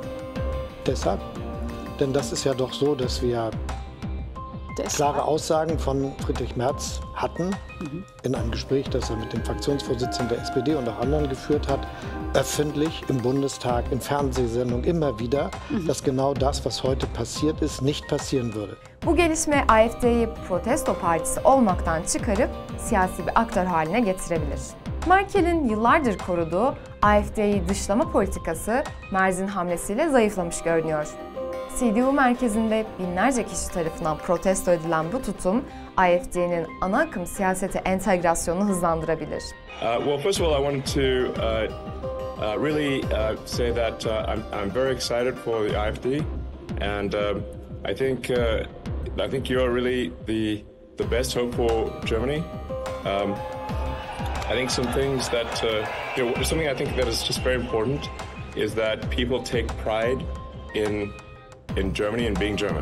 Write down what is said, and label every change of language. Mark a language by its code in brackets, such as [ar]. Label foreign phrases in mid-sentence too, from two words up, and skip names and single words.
[de] Deshalb, denn das ist ja doch so, dass wir klare Aussagen von Friedrich Merz hatten, in einem Gespräch, das er mit dem Fraktionsvorsitzenden der SPD und auch anderen geführt hat, öffentlich im Bundestag, in Fernsehsendungen immer wieder, dass genau das, was heute passiert ist, nicht passieren würde. [tr] Bu gelişme AfD'yi protesto partisi olmaktan çıkarıp siyasi bir aktör haline getirebilir. Merkel'in yıllardır koruduğu AfD'yi dışlama politikası Merz'in hamlesiyle zayıflamış görünüyor. CDU merkezinde binlerce kişi tarafından protesto edilen bu tutum, AfD'nin ana akım siyasete entegrasyonunu hızlandırabilir. [en] Well, first of all, I wanted to really say that I'm very excited for the AfD, and I think you're really the best hope for Germany. I think some things that something I think that is just very important is that people take pride in Germany and being German.